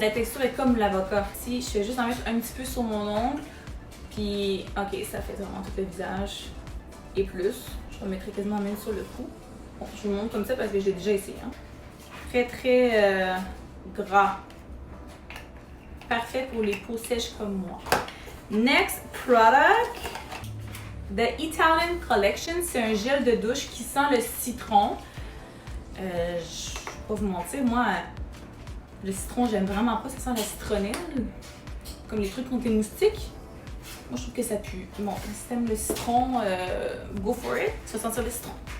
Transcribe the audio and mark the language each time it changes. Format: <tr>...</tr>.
<fr>La texture est comme l'avocat. Si je fais juste en mettre un petit peu sur mon ongle, puis ok, ça fait vraiment tout le visage et plus. Je le mettrai quasiment même sur le cou. Bon, je vous montre comme ça parce que j'ai déjà essayé. Hein. Très, très gras. Parfait pour les peaux sèches comme moi.</fr> <en>Next product, The Italian Collection.</en> <fr>C'est un gel de douche qui sent le citron. Je vais pas vous mentir, moi, le citron, j'aime vraiment pas. Ça sent la citronnelle. Comme les trucs contre les moustiques. Moi, je trouve que ça pue. Bon, si t'aimes le citron,</fr> <en>go for it.</en> <fr>Tu vas sentir le citron.</fr>